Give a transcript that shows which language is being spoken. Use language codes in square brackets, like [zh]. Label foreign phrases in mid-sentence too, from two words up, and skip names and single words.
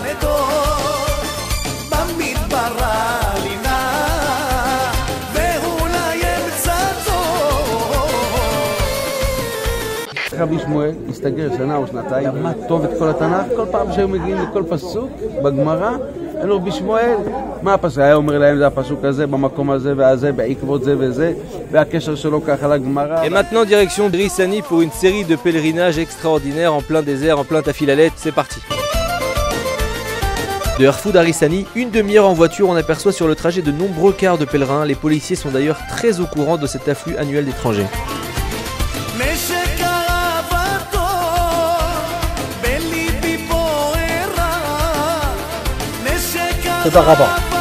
[he] רבי שמואל הסתגר שנה או שנתיים, למד טוב את כל התנ"ך, כל פעם שהיו מגיעים לכל פסוק בגמרא, אלו רבי שמואל, מה הפסוק? היה אומר להם זה הפסוק הזה, במקום הזה והזה, בעקבות זה וזה, והקשר שלו ככה לגמרא. [fr] Et maintenant direction Rissani pour une série de pèlerinages extraordinaires en plein désert, en plein Tafil Alet. C'est parti. De Erfoud à Rissani, une demi-heure en voiture, on aperçoit sur le trajet de nombreux cars de pèlerins. Les policiers sont d'ailleurs très au courant de cet afflux annuel d'étrangers. C'est pas rapport.